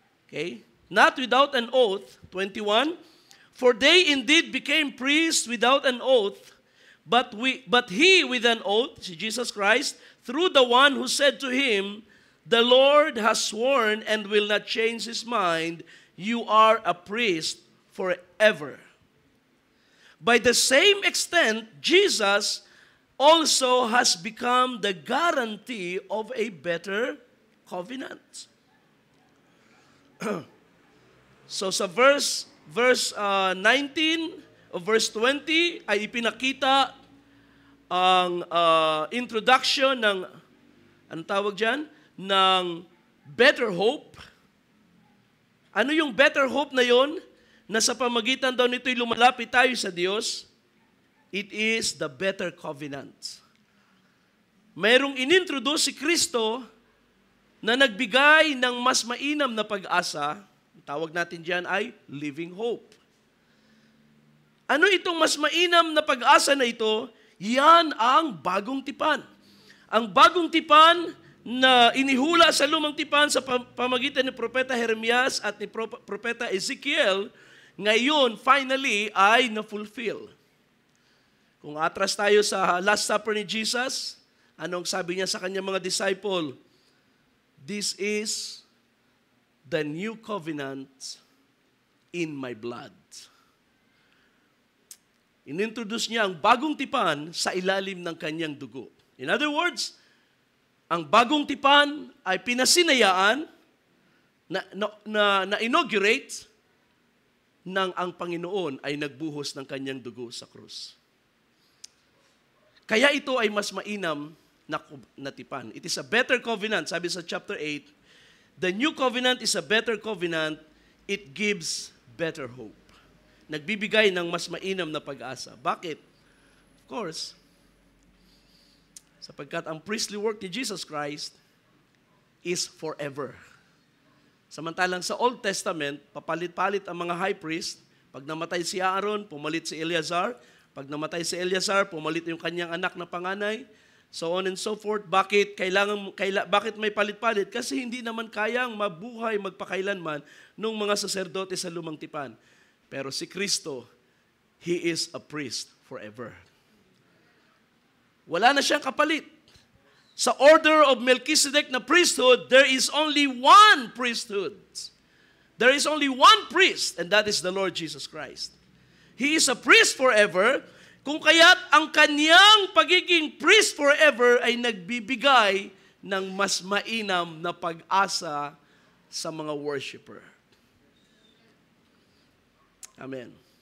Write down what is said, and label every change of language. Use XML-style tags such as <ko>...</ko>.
<en>okay, not without an oath, 21, for they indeed became priests without an oath, but he with an oath, Jesus Christ, through the one who said to him, the Lord has sworn and will not change his mind, you are a priest forever. By the same extent, Jesus also has become the guarantee of a better covenant.</en> <tl>So sa verse 19 o verse 20 ay ipinakita ang introduction ng, anong tawag dyan? Ng better hope. Ano yung better hope na yon? Na sa pamagitan daw nito'y lumalapit tayo sa Diyos,</tl> <en>it is the better covenant.</en> <tl>Mayroong inintroduce si Kristo na nagbigay ng mas mainam na pag-asa. Tawag natin diyan ay living hope. Ano itong mas mainam na pag-asa na ito? Yan ang bagong tipan. Ang bagong tipan na inihula sa lumang tipan sa pamagitan ni Propeta Jeremias at ni Propeta Ezekiel, ngayon, finally, ay na-fulfill. Kung atras tayo sa Last Supper ni Jesus, anong sabi niya sa kanyang mga disciple? This is the new covenant in my blood. Inintroduce niya ang bagong tipan sa ilalim ng kanyang dugo. In other words, ang bagong tipan ay pinasinayaan na inaugurate nang ang Panginoon ay nagbuhos ng kanyang dugo sa krus. Kaya ito ay mas mainam na tipan.</tl> <en>It is a better covenant. Sabi sa chapter 8, the new covenant is a better covenant. It gives better hope.</en> <tl>Nagbibigay ng mas mainam na pag-asa. Bakit?</tl> <en>Of course, sapagkat ang priestly work ni Jesus Christ is forever.</en> <tl>Samantalang sa Old Testament, papalit-palit ang mga high priest. Pag namatay si Aaron, pumalit si Eleazar. Pag namatay si Eleazar, pumalit yung kanyang anak na panganay.</tl> <en>So on and so forth.</en> <tl>Bakit may palit-palit? Kasi hindi naman kayang mabuhay magpakailanman ng mga saserdote sa lumang tipan. Pero si Kristo,</tl> <en>He is a priest forever.</en> <tl>Wala na siyang kapalit.</tl> <en>Sa order of Melchizedek na priesthood, there is only one priesthood. There is only one priest, and that is the Lord Jesus Christ. He is a priest forever,</en> <tl>kung kaya't ang kanyang pagiging priest forever ay nagbibigay ng mas mainam na pag-asa sa mga worshiper.</tl> <en>Amen.</en>